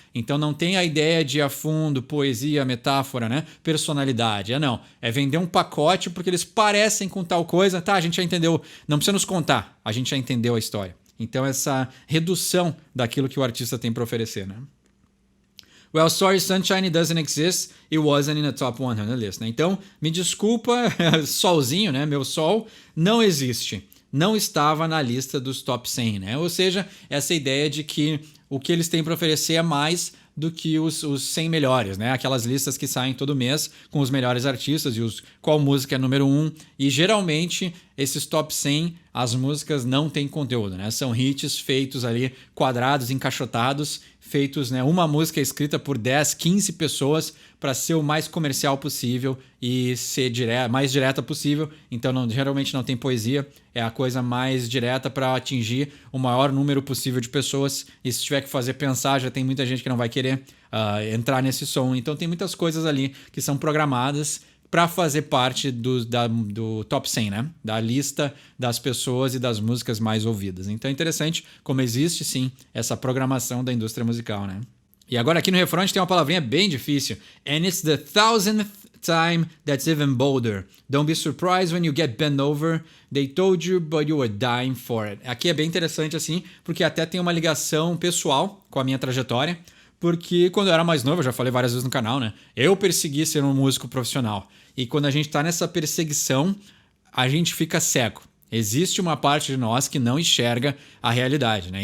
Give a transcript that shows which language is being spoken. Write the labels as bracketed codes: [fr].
[pt] Então não tem a ideia de ir a fundo, poesia, metáfora, né? Personalidade, não. É vender um pacote porque eles parecem com tal coisa, a gente já entendeu, não precisa nos contar, a gente já entendeu a história. Então essa redução daquilo que o artista tem para oferecer, né? [en] Well, sorry, Sunshine doesn't exist. It wasn't in the top 100 list. [pt] Né? Então, me desculpa, solzinho, né? Meu sol não existe. Não estava na lista dos top 100, né? Ou seja, essa ideia de que o que eles têm para oferecer é mais do que os 100 melhores, né? Aquelas listas que saem todo mês com os melhores artistas e qual música é número 1. E geralmente esses top 100, as músicas não têm conteúdo, né? São hits feitos ali, quadrados, encaixotados, feitos, né? Uma música escrita por 10, 15 pessoas para ser o mais comercial possível e ser mais direta possível. Então geralmente não tem poesia, é a coisa mais direta para atingir o maior número possível de pessoas. E se tiver que fazer pensar, já tem muita gente que não vai querer entrar nesse som. Então tem muitas coisas ali que são programadas para fazer parte do top 100, né? Da lista das pessoas e das músicas mais ouvidas. Então é interessante como existe, sim, essa programação da indústria musical, né? E agora aqui no refrão a gente tem uma palavrinha bem difícil. [en] And it's the 1000th time that's even bolder. Don't be surprised when you get bent over. They told you, but you were dying for it. [pt] Aqui é bem interessante, assim, porque até tem uma ligação pessoal com a minha trajetória. Porque quando eu era mais novo, eu já falei várias vezes no canal, né? Eu persegui ser um músico profissional. E quando a gente tá nessa perseguição, a gente fica cego. Existe uma parte de nós que não enxerga a realidade, né?